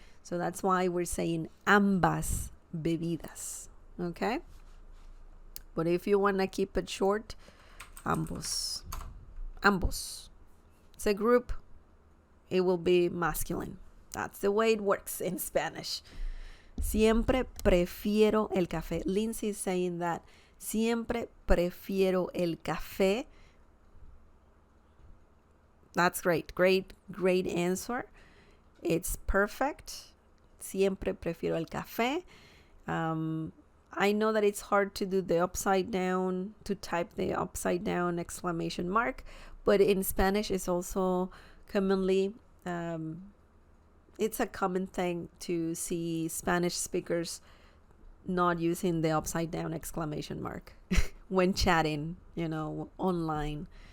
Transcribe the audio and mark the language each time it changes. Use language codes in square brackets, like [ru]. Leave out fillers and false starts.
[en] So that's why we're saying [es] ambas bebidas, [en] okay? But if you want to keep it short, [es] ambos. Ambos. [en] It's a group, it will be masculine. That's the way it works in Spanish. [es] Siempre prefiero el café. [en] Lindsay is saying that. [es] Siempre prefiero el café. [en] That's great. Great answer. It's perfect. [es] Siempre prefiero el café. [en] I know that it's hard to do the upside down, to type the upside down exclamation mark, but in Spanish it's also commonly, it's a common thing to see Spanish speakers not using the upside down exclamation mark when chatting, online.